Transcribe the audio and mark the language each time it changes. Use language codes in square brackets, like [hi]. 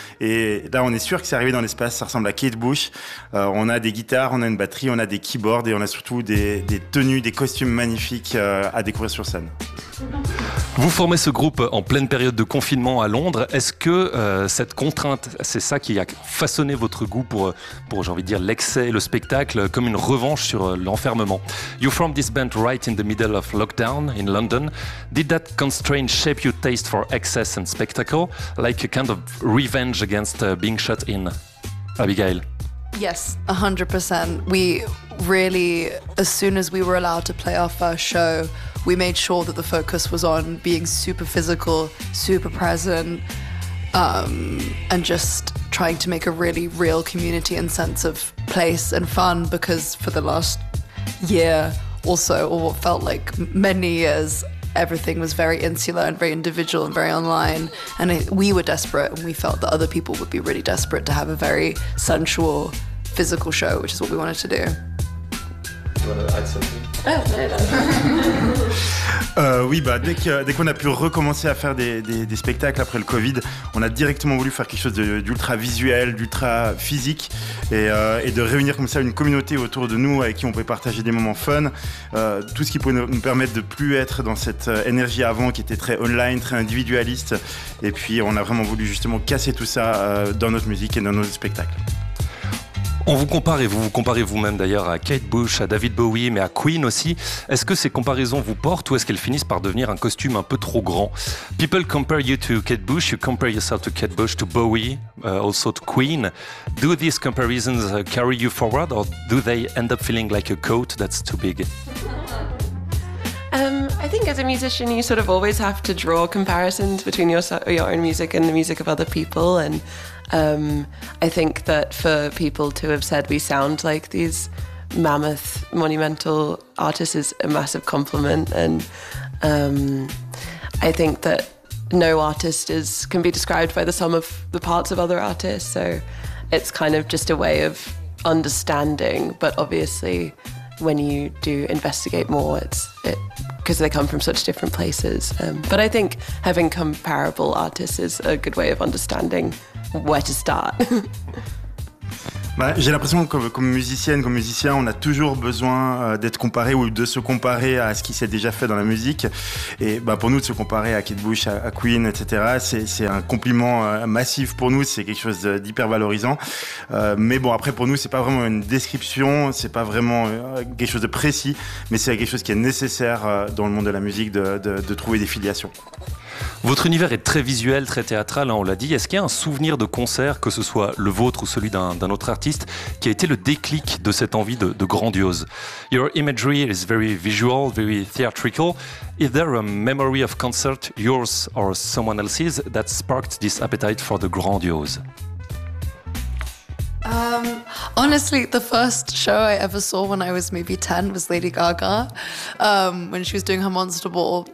[fr] Et là, on est sûr que c'est arrivé dans l'espace, ça ressemble à Kate Bush. On a des guitares, on a une batterie, on a des keyboards et on a surtout des tenues, des costumes magnifiques à découvrir sur scène. Vous formez ce groupe en pleine période de confinement à Londres. Est-ce que cette contrainte, c'est ça qui a façonné votre goût pour j'ai envie de dire, l'excès, le spectacle, comme une revanche sur l'enfermement? [en] You formed this band right in the middle of lockdown in London. Did that constraint shape your taste for excess and spectacle, like a kind of revenge against being shut in? Abigail. Yes, 100%. We really, as soon as we were allowed to play our first show, we made sure that the focus was on being super physical, super present, and just trying to make a really real community and sense of place and fun, because for the last year also, or what felt like many years, everything was very insular and very individual and very online, and we were desperate, and we felt that other people would be really desperate to have a very sensual, physical show, which is what we wanted to do. [fr] Oui, bah dès qu'on a pu recommencer à faire des spectacles après le Covid, on a directement voulu faire quelque chose d'ultra visuel, d'ultra physique, et de réunir comme ça une communauté autour de nous avec qui on pouvait partager des moments fun, tout ce qui pouvait nous permettre de plus être dans cette énergie avant qui était très online, très individualiste. Et puis on a vraiment voulu justement casser tout ça dans notre musique et dans nos spectacles. On vous compare, et vous vous comparez vous-même d'ailleurs, à Kate Bush, à David Bowie, mais à Queen aussi. Est-ce que ces comparaisons vous portent, ou est-ce qu'elles finissent par devenir un costume un peu trop grand? [en] People compare you to Kate Bush, you compare yourself to Kate Bush, to Bowie, also to Queen. Do these comparisons carry you forward, or do they end up feeling like a coat that's too big? I think as a musician, you sort of always have to draw comparisons between your own music and the music of other people, and I think that for people to have said we sound like these mammoth, monumental artists is a massive compliment. And I think that no artist can be described by the sum of the parts of other artists. So it's kind of just a way of understanding. But obviously, when you do investigate more, it because they come from such different places. But I think having comparable artists is a good way of understanding where to start. [fr] Bah, j'ai l'impression que comme musicienne, comme musicien, on a toujours besoin d'être comparé ou de se comparer à ce qui s'est déjà fait dans la musique. Et bah, pour nous, de se comparer à Kate Bush, à Queen, etc., c'est un compliment massif pour nous, c'est quelque chose d'hyper valorisant. Mais bon, après, pour nous, c'est pas vraiment une description, c'est pas vraiment quelque chose de précis, mais c'est quelque chose qui est nécessaire dans le monde de la musique de trouver des filiations. Votre univers est très visuel, très théâtral, hein, on l'a dit. Est-ce qu'il y a un souvenir de concert, que ce soit le vôtre ou celui d'un autre artiste, qui a été le déclic de cette envie de grandiose? [en] Your imagery is very visual, very theatrical. Is there a memory of concert, yours or someone else's, that sparked this appetite for the grandiose? Honestly, the first show I ever saw when I was maybe 10 was Lady Gaga, when she was doing her Monster Ball.